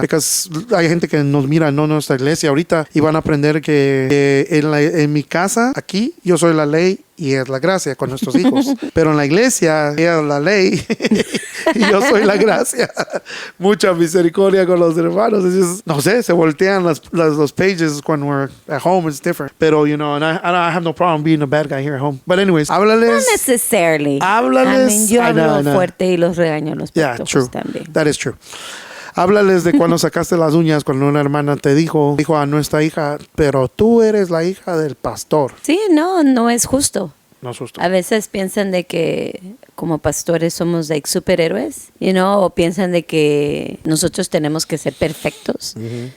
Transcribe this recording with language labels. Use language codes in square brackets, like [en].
[es] Porque hay gente que nos mira en nuestra iglesia ahorita y van a aprender que en mi casa, aquí, yo soy la ley y es la gracia con nuestros hijos. Pero en la iglesia, ella es la ley y yo soy la gracia. Mucha misericordia con los hermanos. No sé, se voltean los [en] pages when we're at home. It's different. [es] Pero, [en] and I have no problem being a bad guy here at home. But anyways, [es] háblales. [en] Not necessarily. [es] Háblales. [en] I mean, [es] yo hablo fuerte y los regaño a los patojos también. [en] That is true. [es] Háblales de cuando sacaste las uñas, cuando una hermana te dijo a nuestra hija, pero tú eres la hija del pastor. Sí, no es justo. No es justo. A veces piensan de que como pastores somos like superhéroes, o piensan de que nosotros tenemos que ser perfectos. Uh-huh.